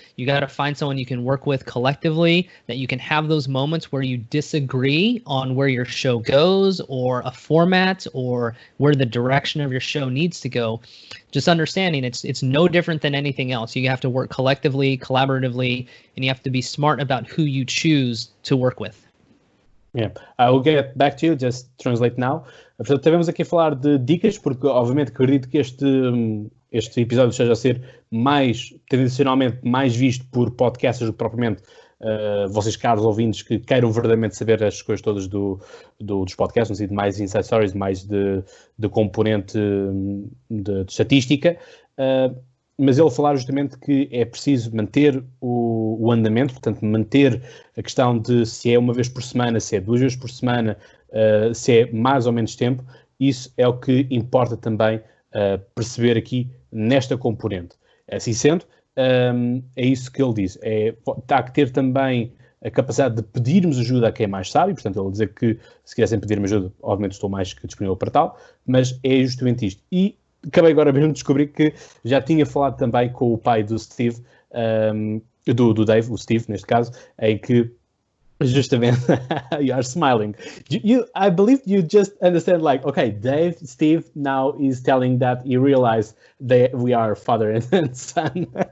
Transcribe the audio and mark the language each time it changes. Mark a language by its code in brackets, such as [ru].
[en] You got to find someone you can work with collectively, that you can have those moments where you disagree on where your show goes or a format or where the direction of your show needs to go. Just understanding it's no different than anything else. You have to work collectively, collaboratively, and you have to be smart about who you choose to work with. Yeah, I will get back to you, just translate now. [pt] Portanto, estivemos aqui a falar de dicas, porque obviamente acredito que este episódio esteja a ser tradicionalmente mais visto por podcasters do que propriamente vocês, caros ouvintes, que queiram verdadeiramente saber as coisas todas dos podcasts, no sentido mais inside stories, mais de componente de estatística. Mas ele falar justamente que é preciso manter o andamento, portanto, manter a questão de se é uma vez por semana, se é 2 vezes por semana, se é mais ou menos tempo. Isso é o que importa também perceber aqui nesta componente. Assim sendo, é isso que ele diz. Está que ter também a capacidade de pedirmos ajuda a quem mais sabe, portanto, ele dizer que se quisessem pedir-me ajuda, obviamente estou mais que disponível para tal, mas é justamente isto. E acabei agora mesmo de descobrir que já tinha falado também com o pai do Steve, do Dave, o Steve neste caso, em que justamente [en] you are smiling. I believe you just understand, like, okay, Steve now is telling that he realized that we are father and son.